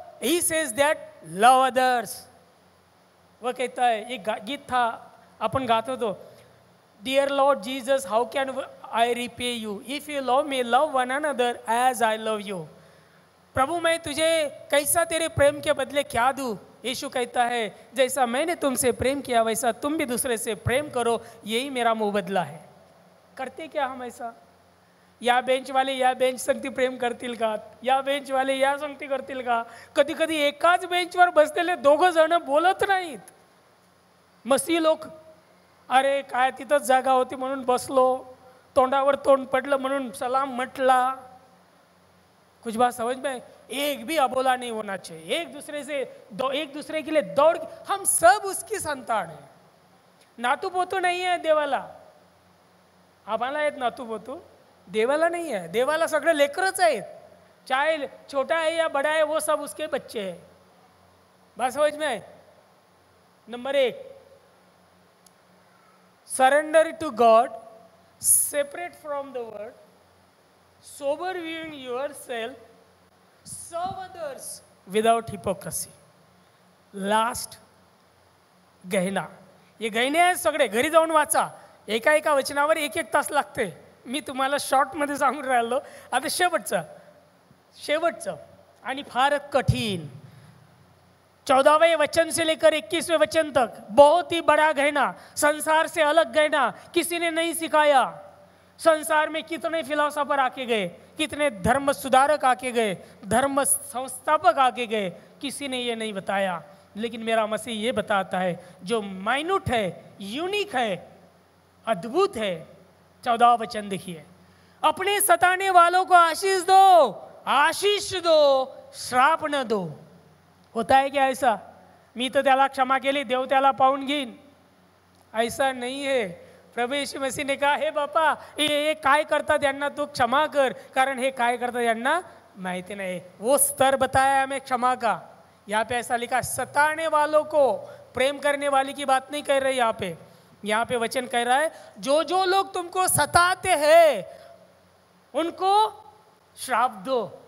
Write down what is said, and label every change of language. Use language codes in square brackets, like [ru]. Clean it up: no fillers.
[en] He says that love others. [hi] वह कहता है, एक गीत था अपन गाते तो, [en] Dear Lord Jesus how can I repay you, if you love me love one another as I love you. [hi] प्रभु मैं तुझे कैसा तेरे प्रेम के बदले क्या दूँ? यीशु कहता है, जैसा मैंने तुमसे प्रेम किया वैसा तुम भी दूसरे से प्रेम करो, यही मेरा मुबदला है। करते क्या हम ऐसा? [mr] या बेंच वाले या बेंच संगती प्रेम करतील का? या बेंच वाले या संगती करतील का? कधी कधी एकाच बेंचवर बसलेले 2 जण बोलत नाहीत। मसीह लोक, अरे काय तिथंच जागा होती म्हणून बसलो, तोंडावर तोंड पडलं म्हणून सलाम म्हटला। [hi] कुछ बात समझ में? एक भी अबोला नहीं होना चाहिए। एक दूसरे के लिए दौड़, हम सब उसकी संतान है। [mr] नातू पोतू [hi] नहीं है [mr] देवाला, आम्हाला आहेत नातू पोतू, देवाला नहीं है। देवाला सगळे लेकरच आहेत, [hi] चाहे छोटा है या बड़ा है, वो सब उसके बच्चे हैं। बात समझ में आए? [en] Number 1, surrender to God, separate from the world, sober viewing yourself, serve others without hypocrisy. [hi] Last गहना। [mr] ये गहने आहेत सगळे, घरी जाऊन वाचा। एका वचनावर 1-1 तास लागते। मी तुम्हाला शॉर्टमध्ये सांगून राहिलो। आता शेवटचं आणि फार कठीण [hi] 14वें वचन से लेकर 21वें वचन तक, बहुत ही बड़ा गहना, संसार से अलग गहना किसी ने नहीं सिखाया। संसार में कितने फिलोसोफर आके गए, कितने धर्म सुधारक आके गए, धर्म संस्थापक आके गए, किसी ने ये नहीं बताया। लेकिन मेरा मसीह ये बताता है, जो माइन्यूट है, यूनिक है, अद्भुत है। 14वां वचन देखिए, अपने सताने वालों को आशीष दो, आशीष दो, श्राप न दो। होता है क्या ऐसा? [mr] मी तो त्याला क्षमा केली, देव त्याला पाहून घेईन, [hi] ऐसा नहीं है। [mr] प्रभू येशू मसीह [hi] ने कहा, [mr] हे बापा ये काय करतात यांना तू क्षमा कर, कारण हे काय करतात यांना माहिती नहीं। [hi] वो स्तर बताया हमें क्षमा का। यहाँ पे ऐसा लिखा, सताने वालों को प्रेम करने वाले की बात नहीं कर रही यहाँ पे वचन कह रहा है, जो जो लोग तुमको सताते हैं उनको श्राप दो।